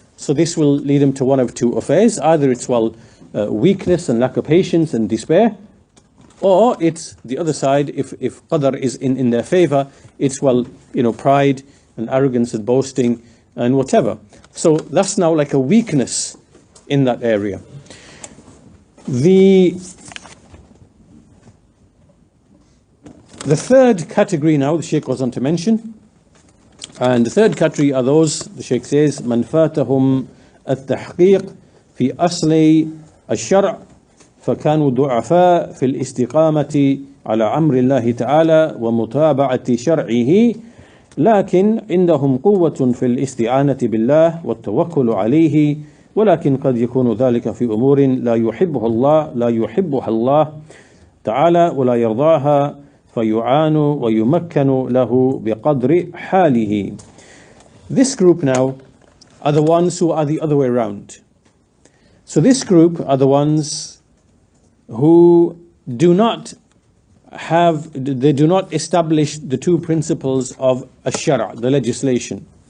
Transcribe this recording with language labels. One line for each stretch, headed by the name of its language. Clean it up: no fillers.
English: So this will lead them to one of two affairs. Either it's weakness and lack of patience and despair, or it's the other side. If qadr is in their favor, it's pride and arrogance and boasting and whatever. So that's now like a weakness in that area. The third category now the Shaykh goes on to mention, and the third category are those, the Shaykh says,
Arabic: من فاتهم التحقيق في أصل الشرع فكانوا ضعفاء في الاستقامة على أمر الله تعالى ومتابعة شرعه، لكن عندهم قوة في الاستعانة بالله والتوكل عليه، ولكن قد يكون ذلك في أمور لا يحبها الله تعالى ولا يرضاها، فيعان ويمكن له بقدر حاله.
English: This group now are the ones who are the other way around. So this group are the ones who do not establish the two principles of ash-shara', the legislation.